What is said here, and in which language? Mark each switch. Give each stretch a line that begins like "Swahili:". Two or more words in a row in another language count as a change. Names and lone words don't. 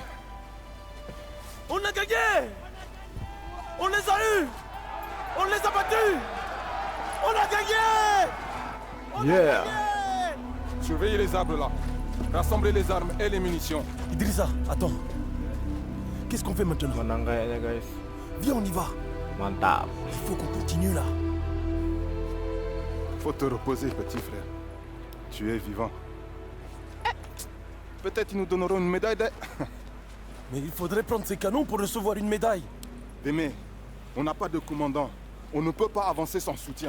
French: On a gagné! On les a eus! On les a battus! On a gagné! On a gagné! Surveillez les arbres là. Rassemblez les armes et les munitions. Idrissa, attends. Qu'est-ce qu'on fait maintenant?
Indonesian: Menang kayaknya guys.
French: Viens, on y va.
Indonesian: Mantap.
French: Il faut qu'on continue là. Faut te reposer, petit frère. Tu es vivant. Peut-être ils nous donneront une médaille de... Mais il faudrait prendre ces canons pour recevoir une médaille. Démé, on n'a pas de commandant. On ne peut pas avancer sans soutien.